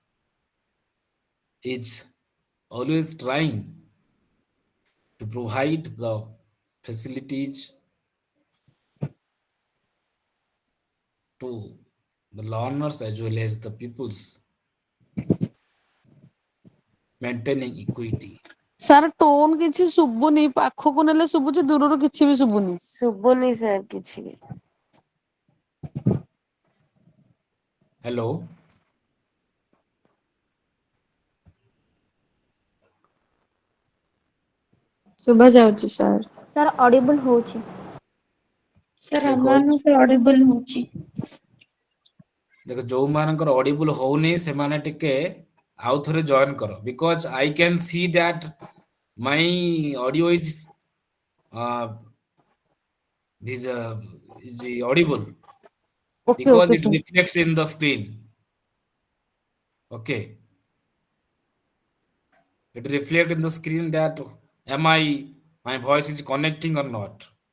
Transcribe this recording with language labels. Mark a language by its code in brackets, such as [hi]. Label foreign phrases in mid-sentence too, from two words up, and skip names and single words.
[en] is always trying to provide the facilities to the learners as well as the peoples, maintaining equity. [or] ସାର୍ ଟୋନ କିଛି ଶୁଭୁନି, ପାଖକୁ ନେଲେ ଶୁଭୁଛି, ଦୂରରୁ କିଛି ବି ଶୁଭୁନି। ଶୁଭୁନି ସାର୍ କିଛି ବି। [en] Hello. [or] ଶୁଭା ଯାଉଛି ସାର୍। ସାର୍ ଅଡିବୁଲ ହଉଛି। ସାର୍ ଦେଖ ଆମମାନଙ୍କୁ ଅଡିବଲ ହଉଛି। ଦେଖ ଯୋଉମାନଙ୍କର ଅଡିବୁଲ ହଉନି ସେମାନେ ଟିକେ ଆଉ ଥରେ ଜଏନ କର, [en] because I can see that my audio is audible ओके because ओके it सर। reflects in the screen. Okay, it reflects in the screen that am I my voice is connecting or not.